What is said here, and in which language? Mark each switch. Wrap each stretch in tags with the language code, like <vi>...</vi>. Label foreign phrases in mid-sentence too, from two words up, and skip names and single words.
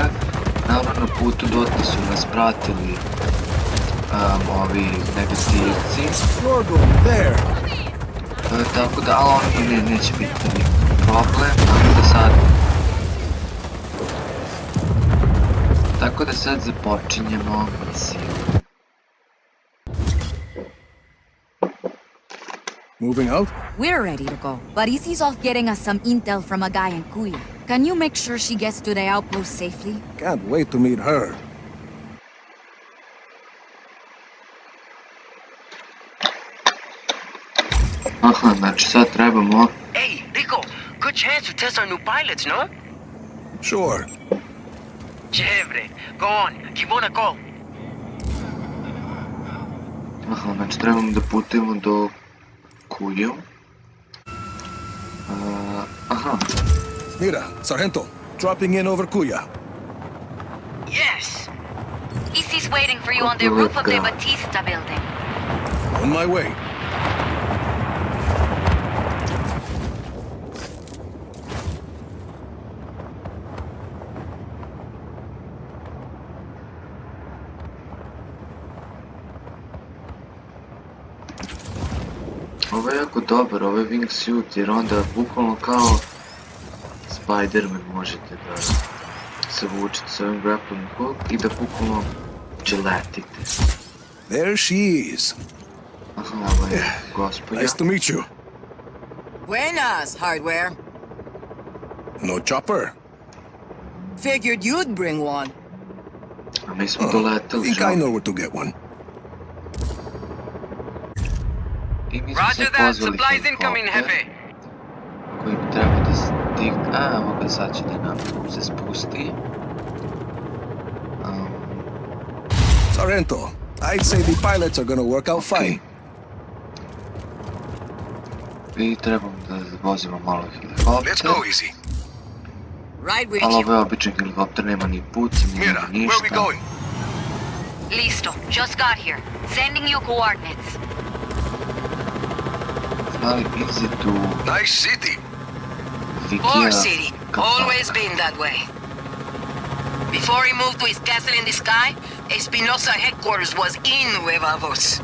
<sr>Naravno, na putu dodatno su nas pratili ovi negativci. Tako da, ali ono neće biti problem, tako da sad započinjemo misiju.</sr> <en>Moving out? We're ready to go, but Izzy's off getting us some intel from a guy in Kuya. Can you make sure she gets to the outpost safely? Can't wait to meet her.</en> <sr>Znači sad trebamo...</sr> <en>Hey, Rico, good chance to test our new pilots, no? Sure. Chévere. Go on, keep on a call.</en> <sr>Znači trebamo da putujemo do Kuju.</sr> <es>Mira, Sargento,</es> <en>dropping in over Kuya. Yes. Izzy's waiting for you on the roof of the Batista building. On my way.</en> <sr>Ovo je jako dobar, ovo je wingsuit, jer onda bukvalno kao Spider-Man možete da se vučete s ovim</sr> <en>grappling hook</en> <sr>i da bukvalno dželetite.</sr> <en>There she is.</en> <sr>Ovo je gospođa.</sr> <en>Nice to meet you.</en> <es>Buenas, hardware.</es> <en>No chopper? Figured you'd bring one.</en> <sr>A mi smo doletali,</sr> <en>Think I know where to get one. Roger that, supplies incoming,</en> <es>Hefe.</es> <sr>Koji bi treba da stigne... evo ga, sad će da nam se spusti.</sr> <es>Sargento,</es> <en>I'd say the pilots are gonna work out fine.</en> <sr>I trebamo da vozimo malo helikopter.</sr> <en>Let's go, Easy. Right with</en> <sr>Ali</sr> <en>you.</en> <sr>ovo je običan helikopter, nema ni puca, nema ni ništa.</sr> <en>Where are we going? Listo, just got here. Sending you coordinates.</en> <sr>Ali Easy tu...</sr> <en>Nice city. War City, always been that way. Before he moved to his castle in the sky, Espinosa headquarters was in Huevavos.</en>